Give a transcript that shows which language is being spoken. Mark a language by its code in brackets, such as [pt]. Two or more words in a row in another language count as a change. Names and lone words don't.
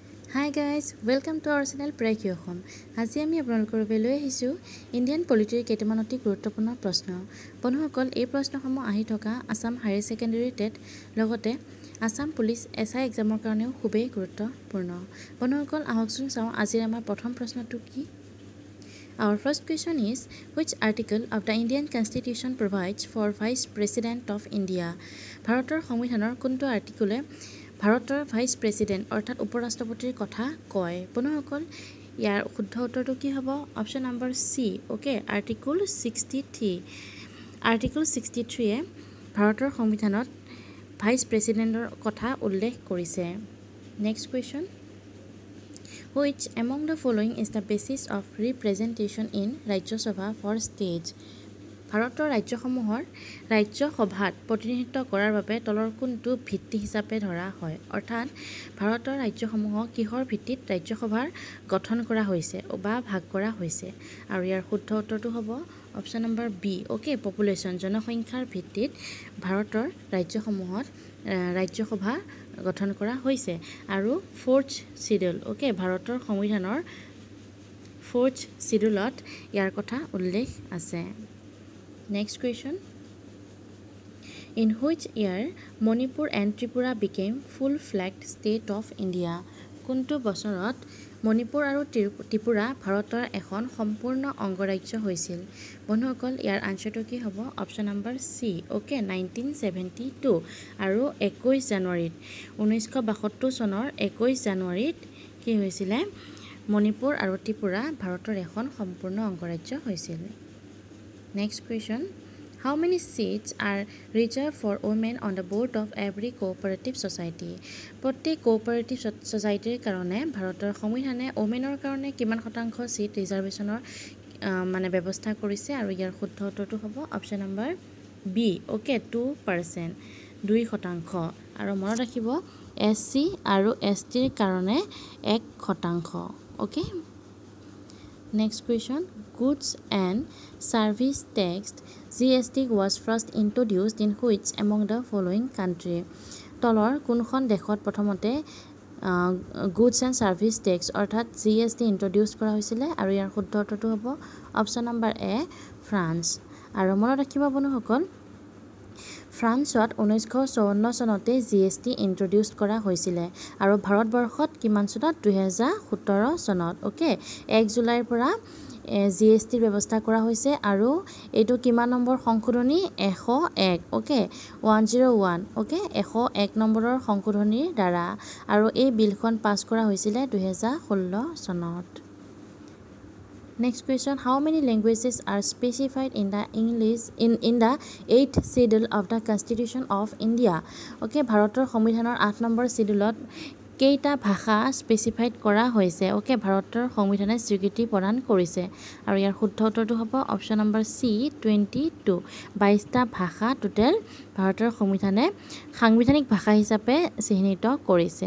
[en] Hi guys, welcome to our channel Pray Home. [as] আজি আমি আপোনালোকৰ বাবে লৈ আহিছো [en] Indian polityৰ [as] কেইটামান অতি গুৰুত্বপূৰ্ণ প্ৰশ্ন। বন্ধুসকল, এই প্ৰশ্নসমূহ আহি থকা আসাম হায়াৰ ছেকেণ্ডাৰী টেট লগতে আসাম পুলিচ এছআই এক্সামৰ কাৰণেও খুবেই গুৰুত্বপূৰ্ণ। বন্ধুসকল, আহকচোন চাওঁ আজিৰ আমাৰ প্ৰথম প্ৰশ্নটো কি। Our first question is, which article of the Indian Constitution provides for Vice President of India? ভাৰতৰ সংবিধানৰ কোনটো আৰ্টিকলে ভাৰতৰ [en] Vice President [as] অৰ্থাৎ উপৰাষ্ট্ৰপতিৰ কথা কয়? বন্ধুসকল, ইয়াৰ শুদ্ধ উত্তৰটো কি হ'ব? [en] option number C. Okay, article 63. [as] আৰ্টিকল 63-এ ভাৰতৰ সংবিধানত [en] Vice Presidentৰ [as] কথা উল্লেখ কৰিছে। [en] Next question, which among the following is the basis of representation in Rajya Sabha for stage? [as] ভাৰতৰ ৰাজ্যসমূহৰ ৰাজ্যসভাত প্ৰতিনিধিত্ব কৰাৰ বাবে তলৰ কোনটো ভিত্তি হিচাপে ধৰা হয়? অৰ্থাৎ ভাৰতৰ ৰাজ্যসমূহক কিহৰ ভিত্তিত ৰাজ্যসভাৰ গঠন কৰা হৈছে বা ভাগ কৰা হৈছে? আৰু ইয়াৰ শুদ্ধ উত্তৰটো হ'ব [en] option number B. okay, population, [as] জনসংখ্যাৰ ভিত্তিত ভাৰতৰ ৰাজ্যসমূহত ৰাজ্যসভা গঠন কৰা হৈছে। আৰু [en] fourth schedule, okay, [as] ভাৰতৰ সংবিধানৰ [en] fourth scheduleত [as] ইয়াৰ কথা উল্লেখ আছে। [en] Next question, in which year Manipur and Tripura became full-flagged state of India? [as] কোনটো বছৰত মণিপুৰ আৰু ত্ৰিপুৰা ভাৰতৰ এখন সম্পূৰ্ণ অংগৰাজ্য হৈছিল? বন্ধুসকল, ইয়াৰ আনচাৰটো কি হ'ব? [en] option number C. [as] অ'কে, 1972 আৰু 21 জানুৱাৰীত 1972 চনৰ 21 জানুৱাৰীত কি হৈছিলে? মণিপুৰ আৰু ত্ৰিপুৰা ভাৰতৰ এখন সম্পূৰ্ণ অংগৰাজ্য হৈছিল। [en] Next question, how many seats are reserved for women on the board of every cooperative society? [as] প্ৰত্যেক [en] cooperative societyৰ [as] কাৰণে ভাৰতৰ সংবিধানে ওমেনৰ কাৰণে কিমান শতাংশ [en] seat reservationৰ [as] ব্যৱস্থা কৰিছে? আৰু ইয়াৰ শুদ্ধ উত্তৰটো হ'ব [en] option number B. [as] অ'কে, 2%, 2%। আৰু মনত ৰাখিব, SC আৰু STৰ কাৰণে 1%। [en] Okay, next question, goods and service tax GST was first introduced in which among the following country? [as] তলৰ কোনখন দেশত প্ৰথমতে [en] goods and service tax [as] অৰ্থাৎ GST ইণ্ট্ৰডিউচ কৰা হৈছিলে? আৰু ইয়াৰ শুদ্ধ উত্তৰটো হ'ব [en] option number A, [as] ফ্ৰান্স। আৰু মনত ৰাখিব বন্ধুসকল, ফ্ৰান্সত 1954 চনতে GST ইণ্ট্ৰডিউচ কৰা হৈছিলে। আৰু ভাৰতবৰ্ষত কিমান চনত? 2017 চনত। অ'কে, 1 জুলাইৰ পৰা GSTৰ ব্যৱস্থা কৰা হৈছে। আৰু এইটো কিমান নম্বৰ সংশোধনী? 101। অ'কে, 101। অ'কে, 101 নম্বৰৰ সংশোধনীৰ দ্বাৰা। আৰু এই বিলখন পাছ কৰা হৈছিলে 2016 চনত। [en] Next question, how many languages are specified in the English in the 8th schedule of the Constitution of India? [as] Okay, ভাৰতৰ সংবিধানৰ 8 নম্বৰ চিডিউলত কেইটা ভাষা স্পেচিফাইড কৰা হৈছে? অ'কে, ভাৰতৰ সংবিধানে স্বীকৃতি প্ৰদান কৰিছে। আৰু ইয়াৰ শুদ্ধ উত্তৰটো হ'ব [en] option number C, [as] 22। 22টা ভাষা টোটেল ভাৰতৰ সংবিধানে সাংবিধানিক ভাষা হিচাপে চিহ্নিত কৰিছে।